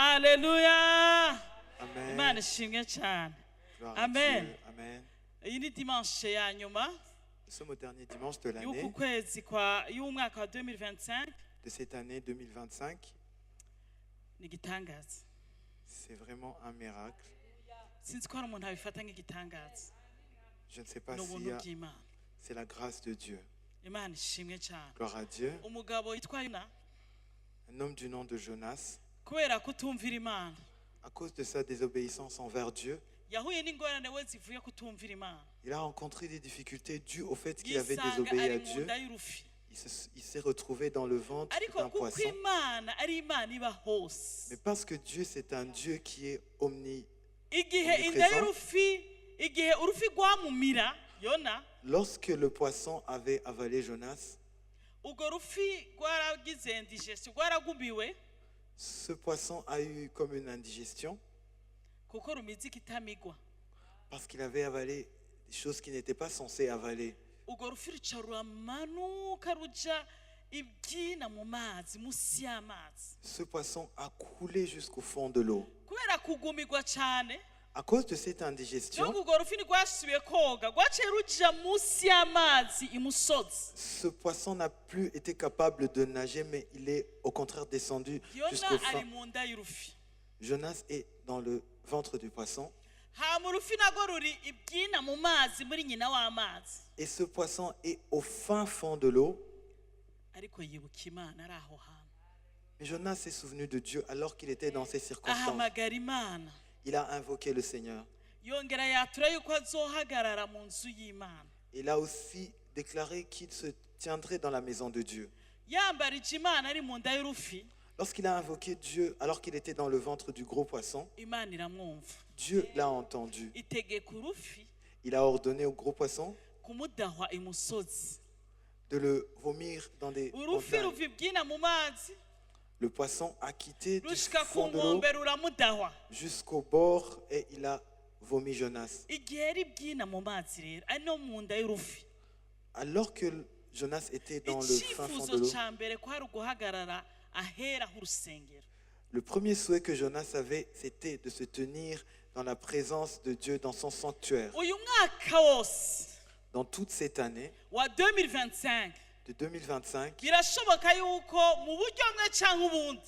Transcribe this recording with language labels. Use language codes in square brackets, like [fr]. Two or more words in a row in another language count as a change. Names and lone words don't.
[fr] Alléluia. Amen. [rw] Imana ishimwe cyane. [fr] Gloire à Amen. Dieu. Amen. [rw] Iyi ni dimanche ya nyuma [fr] Nous sommes au dernier dimanche de [rw] y'uku [fr] l'année, [rw] kwezi y'umwaka wa 2025. [fr] de cette année 2025. [rw] Ni igitangaza. [fr] C'est vraiment un miracle. [rw] Sinzi ko hari umuntu abifata nk'igitangaza. [fr] Je ne sais pas [rw] Ni [fr] si [rw] ubuntu bw'Imana. [fr] c'est la grâce de Dieu. [rw] Imana ishimwe cyane. [fr] Gloire à Dieu. [rw] Umugabo yitwa Yona [fr] Un homme du nom de Jonas, [rw] kubera kutumvira Imana [fr] à cause de sa désobéissance envers Dieu, [rw] yahuye n'ingorane we zivuye kutumvira Imana. [fr] il a rencontré des difficultés dues au fait qu'il avait [rw] Yisanga [fr] désobéi [rw] ari [fr] à [rw] mu [fr] Dieu. [rw] nda y'urufi. [fr] Il s'est retrouvé dans le ventre [rw] Ariko [fr] d'un [rw] kuko [fr] poisson. [rw] Imana ari Imana iba hose. [fr] Mais parce que Dieu, c'est un Dieu qui est [rw] Igihe [fr] omniprésent. [rw] inda y'urufi, igihe urufi rwamumira Yona, [fr] Lorsque le poisson avait avalé Jonas, [rw] urwo rufi rwaragize indigestion, rwaragumiwe [fr] ce poisson a eu comme une indigestion [rw] kuko rumize ikitamigwa. [fr] parce qu'il avait avalé des choses qu'il n'était pas censé avaler. [rn] Urwo rufi ruca ruramanuka ruja ibyina mu mazi, musi y'amazi. [fr] Ce poisson a coulé jusqu'au fond de l'eau. [rw] Kubera kugumirwa cyane, [fr] À cause de cette indigestion, [rn] donc urwo rufi ntirwasubiye koga, rwaciye ruja musi y'amazi imusozi. [fr] ce poisson n'a plus été capable de nager, mais il est au contraire descendu jusqu'au [rw] Yona ari [fr] fond. [rw] mu nda y'urufi. [fr] Jonas est dans le ventre du poisson. [rn] Hama urufi narwo ruri ibyina mu mazi muri nyina w'amazi. [fr] Et ce poisson est au fin fond de l'eau. [rw] Ariko yibuka Imana ari aho hantu. [fr] Mais Jonas s'est souvenu de Dieu alors qu'il était dans ces circonstances. [rw] Ahamagara Imana. [fr] Il a invoqué le Seigneur. [rn] Yongera yatura yuko azohagarara mu nzu y'Imana. [fr] Il a aussi déclaré qu'il se tiendrait dans la maison de Dieu. [rw] Yambarije Imana ari mu nda y'urufi, [fr] Lorsqu'il a invoqué Dieu alors qu'il était dans le ventre du gros poisson, [rw] Imana iramwumva. [fr] Dieu l'a entendu. [rw] Itegeka urufi [fr] Il a ordonné au gros poisson [rw] kumudahwa imusozi. [fr] de le vomir dans des [rw] Urufi [fr] montagnes. [rw] ruva ibyina mu mazi, [fr] Le poisson a quitté du [rw] rushika ku [fr] fond de l'eau [rw] nkombe ruramudahwa. [fr] jusqu'au bord et il a vomi Jonas. [rw] Igihe ari ibyina mu mazi rero, ari no mu nda y'urufi. [fr] Alors que Jonas était dans le fin fond de [rw] Icyifuzo [fr] l'eau, [rw] cya mbere kwari uguhagarara ahera h'urusengero. [fr] le premier souhait que Jonas avait, c'était de se tenir dans la présence de Dieu dans son sanctuaire. [rw] Uyu mwaka wose [fr] Dans toute cette année [rw] wa 2025 [fr] de 2025, [rw] birashoboka yuko mu buryo bumwe cyangwa ubundi